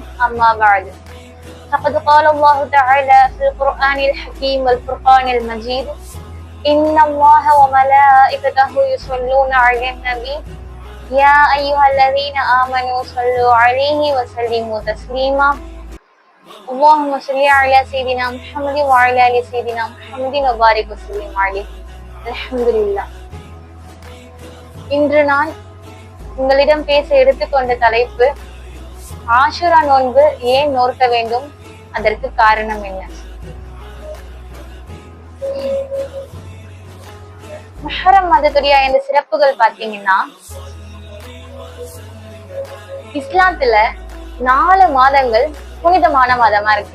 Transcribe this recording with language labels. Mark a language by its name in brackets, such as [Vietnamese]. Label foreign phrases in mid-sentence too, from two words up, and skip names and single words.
[Arabic] أما بعد، فقد قال الله تعالى في القرآن الحكيم والفرقان المجيد: إن الله وملائكته يصلون على النبي يا أيها الذين آمنوا صلوا عليه وسلموا تسليما. اللهم صل على سيدنا محمد وعلى آل سيدنا محمد وبارك وسلم عليه. அல்ஹம்துலில்லாஹ். [Tamil] இன்று நான் உங்களிடம் பேச எடுத்துக்கொண்ட தலைப்பு, ஆஷுரா நோன்பு ஏன் நோக்க வேண்டும், அதற்கு காரணம் என்ன? முஹர்ரம் மாதத்துடைய இந்த சிறப்புகள் பாத்தீங்கன்னா, இஸ்லாத்துல 4 மாதங்கள் புனிதமான மாதமா இருக்கு.